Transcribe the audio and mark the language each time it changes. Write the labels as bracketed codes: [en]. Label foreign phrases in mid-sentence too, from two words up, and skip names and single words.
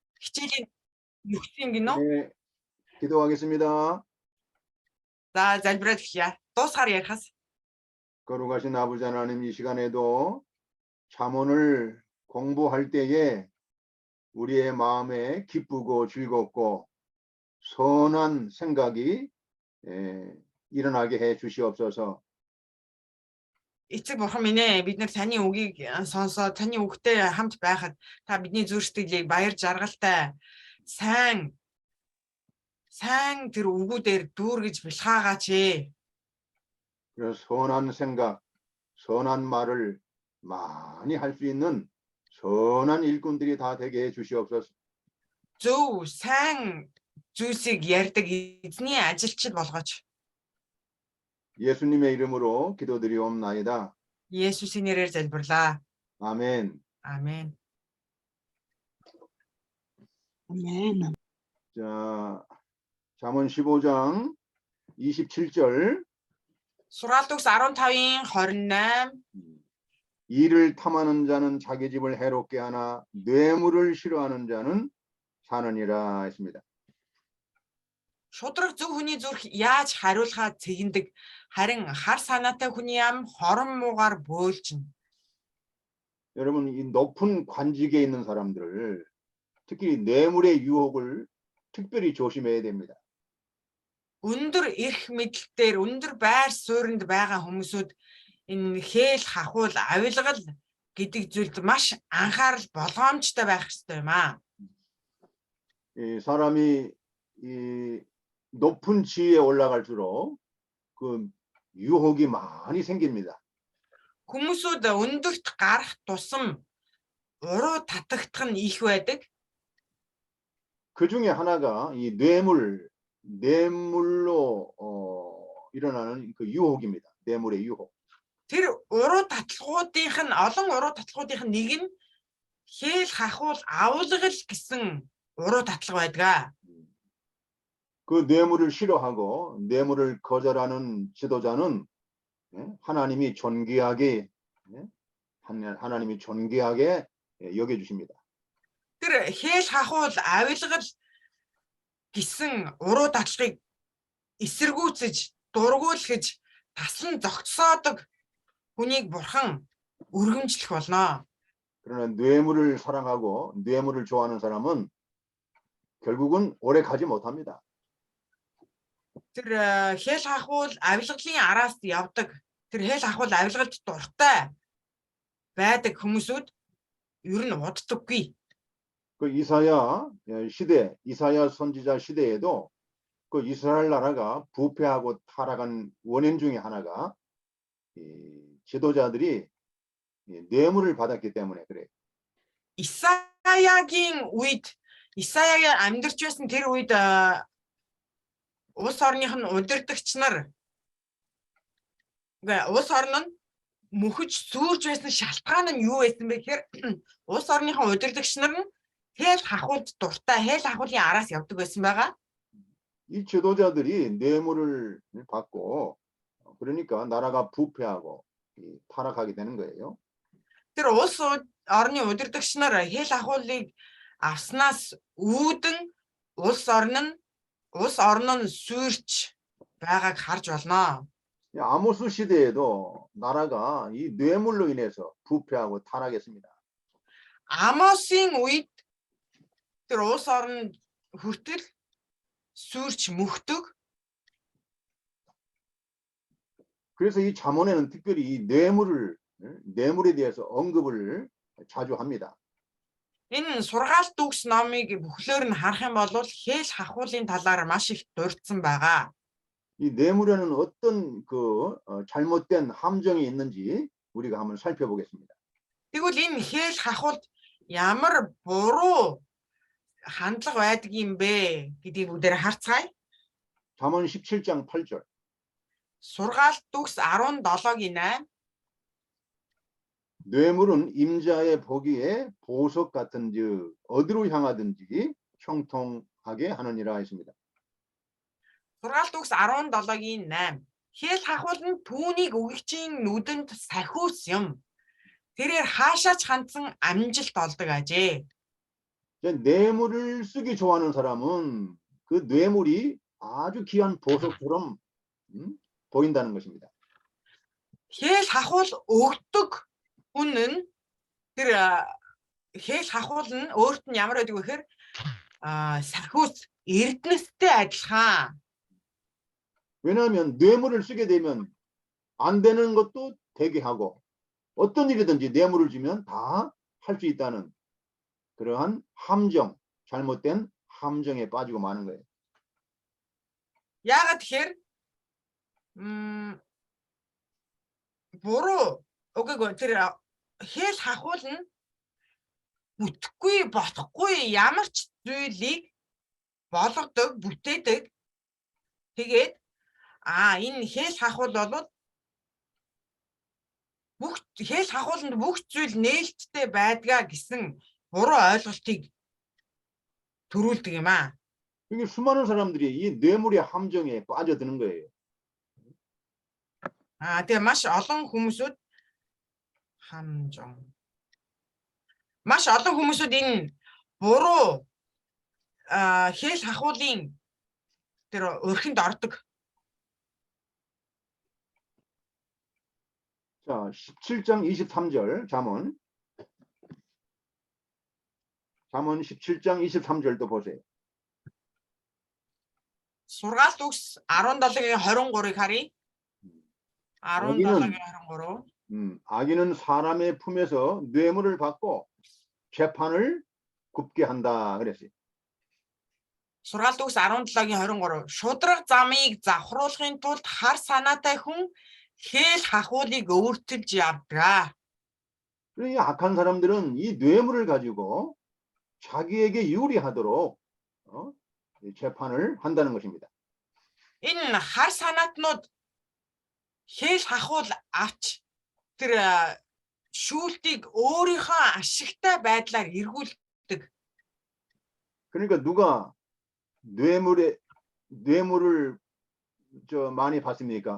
[mn] хичээлийн нөхцөл гинөө. [ko] 네, 기도하겠습니다. [mn] За залбираад эхлэе. Дуусгаар ярихаас. [ko] 거룩하신 아버지 하나님, 이 시간에도 잠언을 공부할 때에 우리의 마음에 기쁘고 즐겁고 선한 생각이 일어나게 해 주시옵소서. [mn] Эцэг бурхан минь ээ, бид нар таны үгийг сонсоод таны үгтэй хамт байхад та бидний зүрх сэтгэлийг баяр жаргалтай сайн тэр үгүүдээр дүүргэж бэлхаагаач ээ. [ko] 그래서 선한 생각, 선한 말을 많이 할 수 있는 선한 일꾼들이 다 되게 해 주시옵소서. [mn] Зөв сайн зүйлсийг ярьдаг эзний ажилчид болгооч. [ko] 예수님의 이름으로 기도드리옵나이다. [mn] Есүсийн нэрээр залбирлаа. [ko] 아멘. 아멘. 아멘. 자, 잠언 15장 27절. [mn] Сургаалт үгс 15-ийн 28. [ko] 이를 탐하는 자는 자기 집을 해롭게 하나 뇌물을 싫어하는 자는 사느니라 했습니다. [mn] Шудраг зөв хүний зүрх яаж хариулахаа цэгэндэг, харин хар санаатай хүний ам хорон муугаар бөөлжнө. [ko] 여러분, 이 높은 관직에 있는 사람들, 특히 뇌물의 유혹을 특별히 조심해야 됩니다. [mn] Өндөр эрх мэдэлтээр өндөр байр суурьнд байгаа хүмүүсүүд энэ хээл хахуул авилгал гэдэг зүйлд маш анхаарал болгоомжтой байх ёстой юм аа. [ko] 이 사람이 이 높은 지위에 올라갈수록 그 유혹이 많이 생깁니다. [mn] Хүмүүсүүд өндөрт гарах тусам уруу татагдах нь их байдаг. [ko] 그 중에 하나가 이 뇌물로 일어나는 그 유혹입니다. 뇌물의 유혹. [mn] Тэр уруу татлагуудынх нь олон уруу татлагуудынх нь нэг нь хээл хахуул авилгал гэсэн уруу татлага байдаг. [ko] 그 뇌물을 싫어하고 뇌물을 거절하는 지도자는 하나님이 존귀하게 여겨주십니다. [mn] Тэр хээл хахуул авилгал гэсэн уруу татлагыг эсэргүүцэж, дургуулж, тасан зогцоодог хүнийг бурхан өргөмжлөх болно. [ko] 그러나 뇌물을 사랑하고 뇌물을 좋아하는 사람은 결국은 오래 가지 못합니다. [mn] Тэр хээл хахуул авилгалын араас явдаг. Тэр хээл хахуул авилгалд дуртай байдаг хүмүүсүүд ер нь уддаггүй. [ko] 그 이사야 선지자 시대에도 그 이스라엘 나라가 부패하고 타락한 원인 중에 하나가 이 지도자들이 뇌물을 받았기 때문에 그래요. [mn] Исаягийн амьдарч байсан тэр үед улс орных нь удирдагч нар улс орн нь мөхөж сүрж байсан шалтгаан нь юу байсан бэ гэхээр улс орныхон удирдагч нар нь хээл хахуулд дуртай хээл хахуулын араас явдаг байсан байгаа. [ko] 이 지도자들이 뇌물을 받고 그러니까 나라가 부패하고 타락하게 되는 거예요. [mn] Тэр улс орны удирдагч нар хээл хахуулыг авснаас үүдэн улс орн нь сүрч байгааг харж болно. [ko] 아모스 시대에도 나라가 이 뇌물로 인해서 부패하고 타락했습니다. [mn] Амосын үед тэр улс орн хүртэл сүрч мөхдөг. [ko] 그래서 이 잠언에는 특별히 이 뇌물에 대해서 언급을 자주 합니다. [mn] Энэ сургаалт үгс номыг бүхлөөр нь харах юм бол хээл хахуулын талаар маш их дурдсан байгаа. [ko] 이 뇌물에는 어떤 그 잘못된 함정이 있는지 우리가 한번 살펴보겠습니다. [mn] Тэгвэл энэ хээл хахуулд ямар буруу хандлага байдаг юм бэ гэдгийг бүгдээр харцгаая. [ko] 잠언 17장 8절. [mn] Сургаалт үгс 17-гийн 8. [ko] 뇌물은 임자의 보기에 보석 같은즉 어디로 향하든지 형통하게 하느니라 했습니다. [mn] Сургаалт үгс 17-гийн 8. Хээл хахуул нь түүнийг өгөгчийн нүдэнд сахиус юм. Тэрээр хаашаач хандсан амжилт олдог ажээ. [ko] 자, 뇌물을 쓰기 좋아하는 사람은 그 뇌물이 아주 귀한 보석처럼 보인다는 것입니다. [mn] Хэл хахуул өгдөг хүн нь тэр хэл хахуул нь өөрт нь ямар байдаг вэ гэхээр сахиус эрдэнэстэй адилхан. [ko] 왜냐하면 뇌물을 쓰게 되면 안 되는 것도 되게 하고 어떤 일이든지 뇌물을 주면 다 할 수 있다는 그러한 함정, 잘못된 함정에 빠지고 마는 거예요. [mn] Яагаад тэгэхээр буруу үгүй тэр хэл хахуул нь бүтэхгүй болохгүй ямар ч зүйлийг болгодог, бүтээдэг. Тэгээд энэ хэл хахуул бол бүх хэл хахууланд бүх зүйл нээлттэй байдгаа гэсэн буруу ойлголтыг төрүүлдэг юм аа. [ko] 이게 수많은 사람들이 이 뇌물의 함정에 빠져드는 거예요. [mn] Тэгээ маш олон хүмүүсүүд энэ буруу хэл хахуулын тэр өрхөнд ордог. [ko] 자, 17장 23절 잠언 17장 23절도 보세요. [mn] Сургаалт үгс 17-гийн 23-ыг харъя. 17-гийн 23. [ko] 악인은 사람의 품에서 뇌물을 받고 재판을 굽게 한다 그랬어요. [mn] Сургаалт үгс 17-гийн 23. Шудраг замыг завхруулахын тулд хар санаатай хүн хэл хахуулыг өөртөлж явдаг. [ko] 이 악한 사람들은 이 뇌물을 가지고 자기에게 유리하도록 재판을 한다는 것입니다. [mn] Энэ хар санаатнууд хэл хахуул авч тэр шүүлтийг өөрийнхөө ашигтай байдлаар эргүүлдэг. [ko] 그러니까 누가 뇌물을 많이 받습니까?